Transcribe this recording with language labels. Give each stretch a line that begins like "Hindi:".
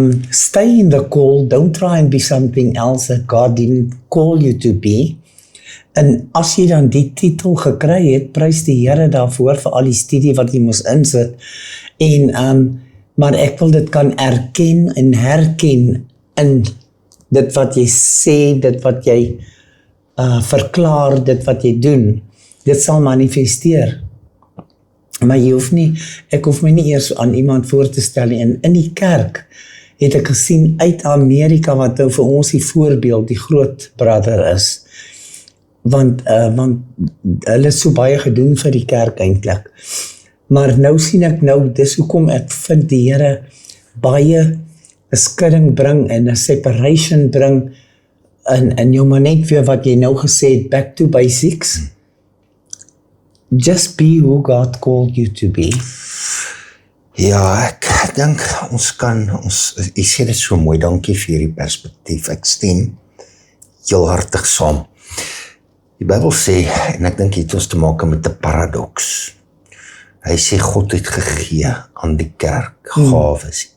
English: Stay in the call, don't try and be something else that God didn't call you to be.
Afrikaans: En as jy dan die titel gekry het, prys die Here daarvoor vir al die studie wat jy moes insit. En maar ek wil dit kan erken en herken in dit wat jy sê, dit wat jy verklaar, dit wat jy doen. Dit sal manifesteer. Maar ek hoef my nie eers aan iemand voor te stel nie. En in die kerk het ek gesien uit Amerika, wat nou vir ons die voorbeeld, die groot brother is. Want hulle het so baie gedoen vir die kerk eintlik. Maar nou sien ek dis hoekom ek vind die Here baie 'n skudding bring en 'n separation bring en jou maar net weer wat jy nou gesê het,
English: back to basics. Just be who God called you to be.
Afrikaans: Ja, ek dink jy sê dit so mooi, dankie vir hierdie perspektief. Ek stem heel hartig saam. Die Bybel sê, en ek dink het ons te maak met 'n paradoks. Hy sê God het gegee aan die kerk gawes.